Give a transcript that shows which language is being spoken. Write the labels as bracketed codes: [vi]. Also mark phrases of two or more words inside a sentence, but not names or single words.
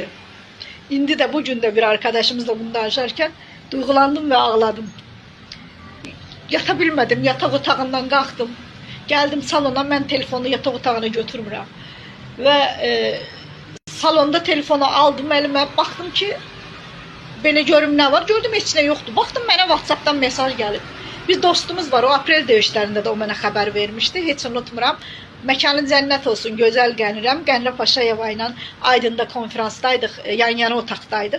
[az] İndi də [tr] bugün de bir arkadaşımızla bunu danışarken duygulandım ve ağladım. Yata bilmedim. Yatak otağından kalktım. Geldim salona. Ben telefonu yatak otağına götürmürəm. Ve salonda telefonu aldım elime. Baktım ki belə görüm ne var. [az] Gördüm heç nə yoxdur. Baktım mənə WhatsApp'dan mesaj gelip. Bir dostumuz var, o aprel döyüşlərində də o mənə xəbər vermişdi, heç unutmuram. Məkanın cənnət olsun, gözəl Qənirəm. Qənirə Paşayeva ilə Aydın'da konferansdaydıq, yan-yana otaqdaydıq.